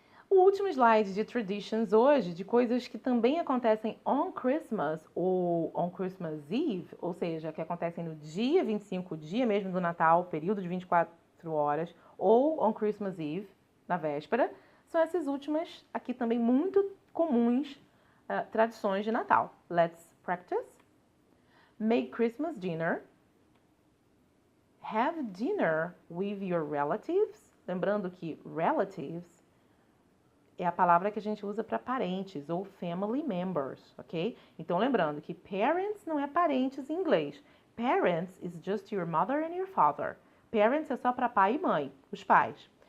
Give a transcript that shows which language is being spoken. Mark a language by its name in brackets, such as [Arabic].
[Portuguese] O último slide de traditions hoje, de coisas que também acontecem on Christmas ou [English] on Christmas Eve, [Portuguese] ou seja, que acontecem no dia 25, dia mesmo do Natal, período de 24 horas, ou on Christmas Eve, na véspera, são essas últimas, aqui também muito comuns, tradições de Natal. [English] Let's practice. Make Christmas dinner. Have dinner with your relatives. [Portuguese] Lembrando que relatives é a palavra que a gente usa para parentes ou [English] family members, [Portuguese] ok? Então, lembrando que parents não é parentes em inglês. [English] Parents is just your mother and your father. [Portuguese] Parents é só para pai e mãe, os pais.